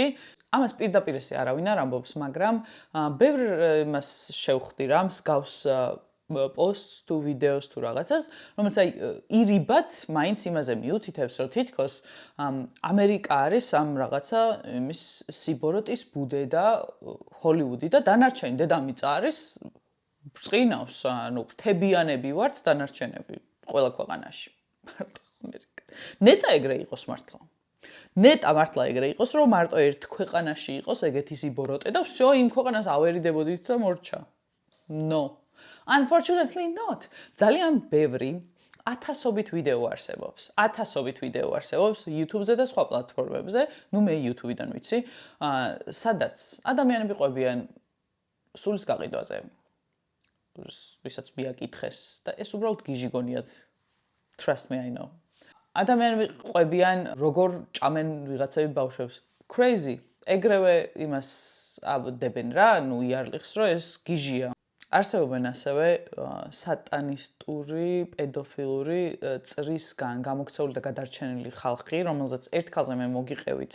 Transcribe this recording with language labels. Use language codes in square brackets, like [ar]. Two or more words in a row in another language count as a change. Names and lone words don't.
[ka] ამას პირდაპირ ესე არავინ არ ამბობს, მაგრამ ბევრ იმას შევხვდი რა, მსგავს posts თუ ვიდეოს თუ რაღაცას, რომელიც ირიბად მაინც იმაზე მიუთითებს, რომ თითქოს ამერიკა არის ამ რაღაცა იმის სიბოროტის ბუდე და ჰოლივუდი და დანარჩენი დედამიწა არის ბრწყინავს, ფრთებიანები ვართ დანარჩენები ყველა ქვეყანაში. ნეტა ეგრე იყოს მართლა. ნეტა მართლა ეგრე იყოს, რომ მარტო ერთ ქვეყანაში იყოს ეგეთი სიბოროტე და всё იმ ქვეყანას ავერიდებოდით და მორჩა. [en] No. Unfortunately not. [ka] ძალიან ბევრი ათასობით ვიდეო არსებობს. YouTube-ზე და სხვა პლატფორმებზე, მე YouTube-დან ვიცი, სადაც ადამიანები ყვებიან სულის გაყიდვაზე. ვისაც მიაკითხეს და ეს უბრალოდ გიჟი გონიათ. [en] Trust me, I know. [ka] ადამიანები ყვებიან როგორ ჭამენ ვიღაცები ბავშვებს. [en] Crazy. [ka] ეგრევე იმას აბდებენ რა, იარლიხს, რომ ეს გიჟია. არსებობენ ასევე სატანისტური, პედოფილური წრისგან გამოქცეული და გადარჩენილი ხალხი, რომელზეც ერთ ქალზე მე მოგიყევით